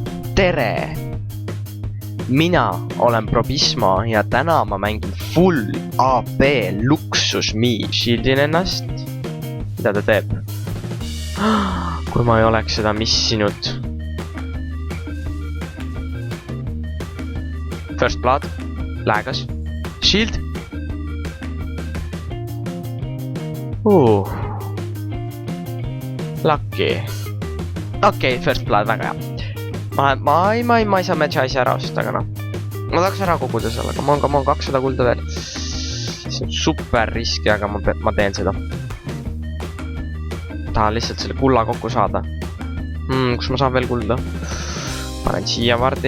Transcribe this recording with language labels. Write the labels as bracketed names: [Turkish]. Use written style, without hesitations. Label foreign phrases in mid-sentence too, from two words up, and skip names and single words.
[Estonian] Tere! Mina olen Probismo ja täna ma mängin [English] full AP [Estonian] luksus Mii. Shieldin ennast. Mida ta teeb? Kui ma ei oleks seda missinud. [English] First blood. [Estonian] Lägas. Shield. Lucky. Okei, [English] first blood, [Estonian] väga hea. Ma ei saa match'i asja ära osta, aga noh. Ma tahaks ära koguda sellega, ma on 200 kulda veel. See on super riski, aga ma teen seda. Tahan lihtsalt selle kulla kokku saada. Kus ma saan veel kulda? Panen siia vardi.